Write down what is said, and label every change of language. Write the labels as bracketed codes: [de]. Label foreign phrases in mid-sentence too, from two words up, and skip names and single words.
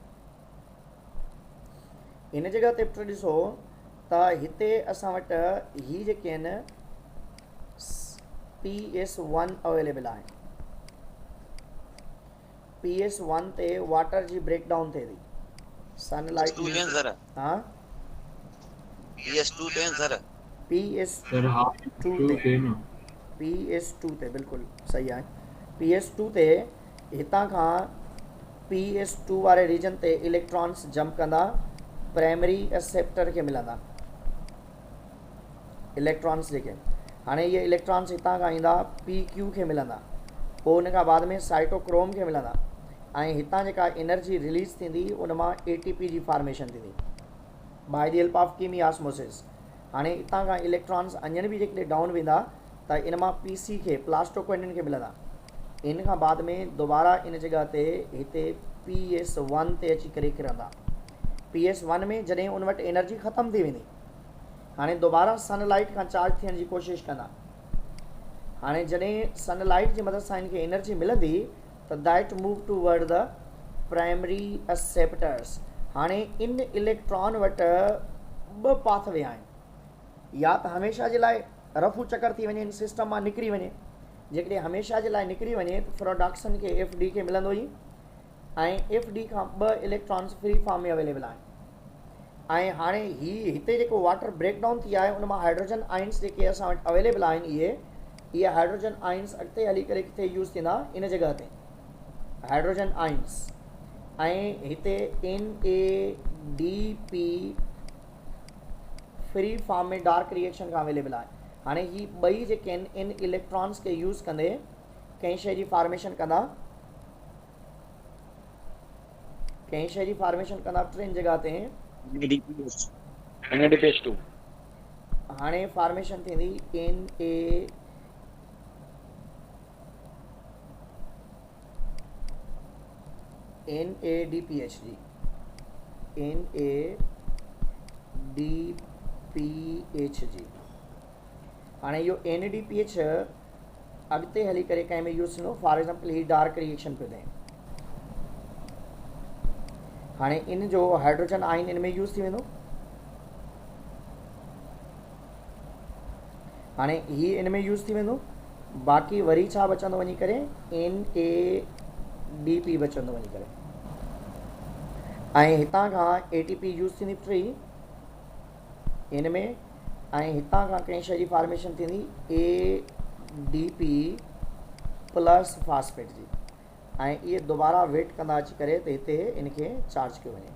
[sd] इन जॻह ते पुटु ॾिसो त हिते असां वटि ही जेके आहिनि PS1 अवेलेबल आहे। PS1 ते वाटर जी ब्रेकडाउन थिए थी, सनलाइट। हाँ PS2 ते सर, PS2 ते, PS2 ते बिल्कुलु सही आहे। PS2 ते हितां खां PS2 वारे रीजन ते इलेक्ट्रॉन्स जंप कंदा, [en] primary acceptor [sd] खे मिलंदा इलेक्ट्रॉन्स जेके। हाणे इहे इलेक्ट्रॉन्स हितां खां ईंदा PQ खे मिलंदा, पोइ उन खां बाद में साइटोक्रोम खे मिलंदा ऐं हितां जेका एनर्जी रिलीज़ थींदी उन मां ATP जी फॉर्मेशन थींदी [en] by the help of chemiosmosis. [sd] हाणे हितां खां इलेक्ट्रॉन्स अञनि बि जेके डाउन वेंदा त इन मां PC खे, प्लास्टोक्विनिन खे मिलंदा। इन खां बाद में दोबारा इन जॻह ते हिते PS1 ते अची करे किरंदा। PS1 में जॾहिं उन वटि एनर्जी ख़तमु थी वेंदी, हाणे दोबारा सनलाइट खां चार्ज थियण जी कोशिशि कंदा। हाणे जॾहिं सनलाइट जी मदद सां इनखे एनर्जी मिलंदी त [en] that move toward the primary acceptors. [sd] हाणे इन इलेक्ट्रॉन वटि ॿ पाथवे आहिनि, या त हमेशह जे लाइ रफू चकर थी वञे, सिस्टम मां निकिरी वञे। जेकॾहिं हमेशह जे लाइ निकिरी वञे त फ्रोडक्शन खे एफ डी खे मिलंदो ई, ऐं एफ डी खां 2 इलेक्ट्रॉन्स [en] free form [sd] में अवेलेबल आहिनि। ऐं हाणे हिते जेको वाटर ब्रेकडाउन थी आहे उन मां [en] hydrogen ions [sd] जेके असां वटि अवेलेबल आहिनि, इहे [en] hydrogen ions [sd] अॻिते हली करे किथे यूज़ थींदा, इन जॻह ते [en] hydrogen ions. [sd] ऐं हिते NADP [en] free form [sd] में [en] dark reaction [sd] खां अवेलेबल आहे। हाणे ही ॿई जेके आहिनि इन इलेक्ट्रॉन्स खे यूज़ कंदे कंहिं शइ जी फॉर्मेशन कंदा, कंहिं शइ जी फॉर्मेशन कंदा टिनि जॻह ते NADPH2। हाणे फॉर्मेशन थींदी NADPH जी, NADPH जी। हाणे इहो NADPH अॻिते हली करे कंहिं में यूज़ थींदो, [en] for example [sd] ही [en] dark reaction [sd] पियो ॾे, हाणे इन जो [en] hydrogen ion [sd] इन में यूज़ थी वेंदो। हाणे ही इन में यूज़ थी वेंदो, बाक़ी वरी छा बचंदो वञी करे NADP बचंदो वञी करे, ऐं हितां खां ATP यूज़ थींदी 3 इन में, ऐं हितां खां कंहिं शइ जी फॉर्मेशन थींदी ADP [en] plus phosphate [sd] जी, ऐं इहे दोबारा वेट कंदा अची करे त हिते इनखे चार्ज कयो वञे।